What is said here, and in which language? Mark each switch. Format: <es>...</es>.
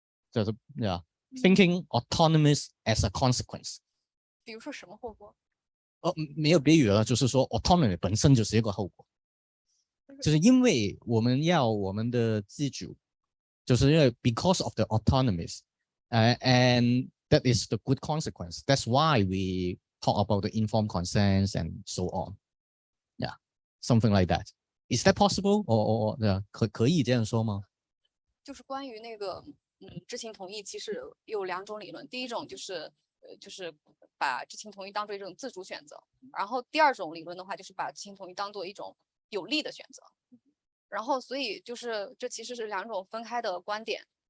<zh>就是</zh> <en>thinking autonomous as a consequence。</en> <zh>比如说什么后果？没有比喻了，就是说 autonomy 本身就是一个后果，就是因为我们要我们的自主，就是因为</zh> <en>because of the autonomies， and that is the good consequence. That's why we talk about the informed consent and so on. Yeah, something like that. Is that possible?</en> <zh>可以这样说吗？就是关于那个知情同意，其实有两种理论。第一种就是把知情同意当做一种自主选择，然后第二种理论的话，就是把知情同意当做一种有利的选择。然后所以就是这其实是两种分开的观点。</zh>